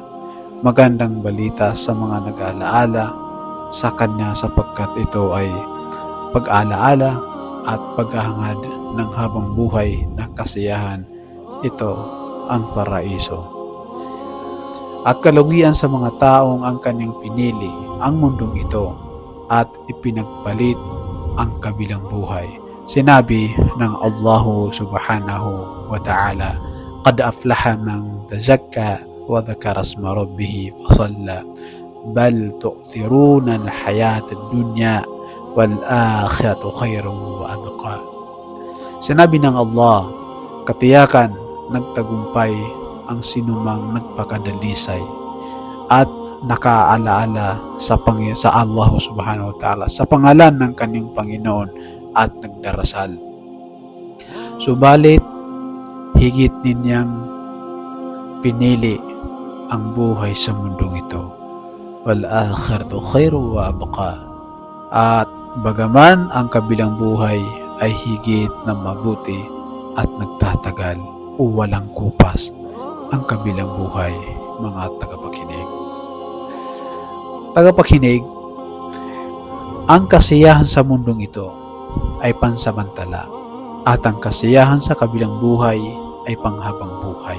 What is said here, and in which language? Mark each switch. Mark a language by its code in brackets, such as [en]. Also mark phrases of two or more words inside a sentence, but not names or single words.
[tl] Magandang balita sa mga nag-aalaala sa Kanya sapagkat ito ay pag-aalaala at paghahangad ng habang buhay na kasiyahan. Ito ang paraiso. At kalugian sa mga taong ang kanyang pinili ang mundong ito at ipinagpalit ang kabilang buhay. Sinabi ng Allah [ar] سبحانه وتعالى، قد أفلح من تزكى وذكر اسم ربه فصلى بل تؤثرون الحياة الدنيا والآخرة خير وأبقى." [tl] Sinabi ng Allah, katiyakan nagtagumpay ang sinumang nagpakadalisay at nakaalaala sa Allah [ar] سبحانه وتعالى [tl] sa pangalan ng kanyang Panginoon at nagdarasal. Subalit, higit ninyang pinili ang buhay sa mundong ito. [ar] والآخرة خير وأبقى. [tl] At bagaman ang kabilang buhay ay higit na mabuti at nagtatagal o walang kupas ang kabilang buhay, mga tagapakinig, ang kasiyahan sa mundong ito ay pansamantala at ang kasiyahan sa kabilang buhay ay panghabang buhay.